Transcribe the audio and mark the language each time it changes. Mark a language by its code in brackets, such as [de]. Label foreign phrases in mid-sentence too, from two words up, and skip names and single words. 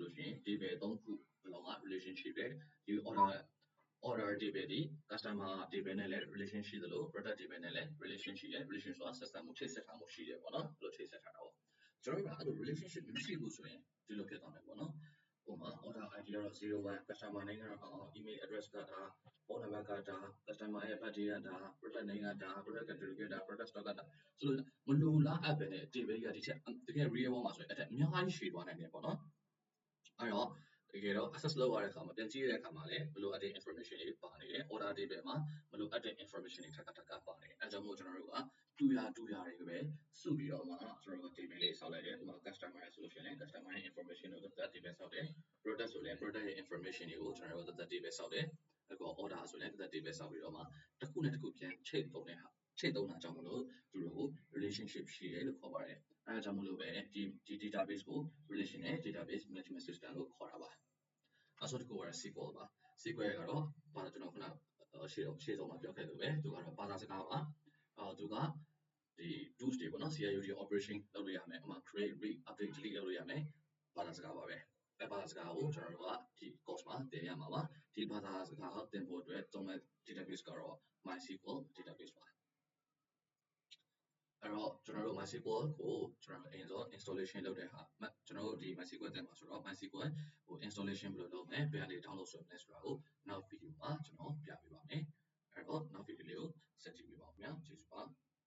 [my] လို့ရှိရင် table 3ခုလုံးက relationship ပဲဒီ [en] order table [my] ဒီ [en] customer table [my] နဲ့လည်း relation ရှိသလို [en] product table [my] နဲ့လည်း relation ရှိတယ် relation ဆိုတာဆက်ဆက်မှုချိတ်ဆက်ထားမှုရှိတယ်ပေါ့နော်အဲ့လိုချိတ်ဆက်ထားတာပေါ့ကျွန်တော်တို့ကအဲ့လို relationship မရှိဘူးဆိုရင်ဒီလိုဖြစ်သွားမယ်ပေါ့နော်ဟိုမှာ [en] order ID [my] ကတော့01 [en] customer name [my] ကတော့ [en] email address [my] ကဒါ [en] phone number [my] ကဒါ customer ရဲ့ birthday ကဒါ [en] product name [my] ကဒါ [en] product category [my] ကဒါ [en] product stock [my] ကဒါဆိုတော့မလိုလားအပ်ပဲနဲ့ table ကြီးကဒီချက်တကယ် [en] real world [my] မှာဆိုရင်အဲ့ဒါအများကြီးရှည်သွားနိုင်တယ်ပေါ့နော်အဲ့တော့တကယ်တော့ access လုပ်ရတဲ့အခါမှာပြန်ကြည့်ရတဲ့အခါမှာလည်းမလိုအပ်တဲ့ information တွေပါနေတယ် [en] order table [my] မှာမလိုအပ်တဲ့ information တွေထပ်ပါနေတယ်အဲကြောင့်မို့ကျွန်တော်တို့က တူရတွေပဲစုပြီးတော့မှကျွန်တော်တို့ table လေးဆောက်လိုက်တယ်ဥပမာ customer ဆိုလို့ရှိရင် customer ရဲ့ information ကို table ဆောက်တယ် product ဆိုလည်း product ရဲ့ information တွေကိုကျွန်တော်တို့ table ဆောက်တယ်အခု order ဆိုလည်း table ဆောက်ပြီးတော့မှတစ် ခုနဲ့တစ်ခုပြန်ချိတ်သုံးတာကြောင့်မလို့သူတို့ကို relationship ရှိတယ်လို့ခေါ်ပါတယ်အဲဒါကြောင့်မလို့ပဲဒီ database ကို relational [en] database management system [my] လို့ခေါ်တာပါနောက်ဆုံးတစ်ခုက SQL ပါ SQL ကတော့ဘာကျွန်တော်ခုနရှေ့ဆုံးမှာပြောခဲ့လို့ပဲသူကတော့ဘာသာစကားပါသူကဒီ tools တွေပေါ့နော် [en] CRUD operation [my] လုပ်လို့ရမယ်ဥပမာ [en] create read update delete [my] လုပ်လို့ရမယ်ဘာသာစကားပါပဲဘာသာစကားကိုကျွန်တော်တို့ကဒီ course မှာသင်ရမှာပါဒီဘာသာစကားသင်ဖို့အတွက်သုံးတဲ့ database ကတော့ MySQL database ပါ အဲ့တော့ကျွန်တော်တို့ MySQL ကိုကျွန်တော်အရင်ဆုံး installation လုပ်တဲ့ဟာကျွန်တော်တို့ဒီ MySQL သင်ပါဆိုတော့ MySQL ကို installation ဘယ်လိုလုပ်မလဲဘယ်ကနေ download ဆွဲမလဲဆိုတာကိုနောက် video မှာကျွန်တော်ပြပေးပါမယ်အဲ့တော့နောက် video လေးကိုဆက်ကြည့်ပေးပါဦးခင်ဗျာကျေးဇူးပါ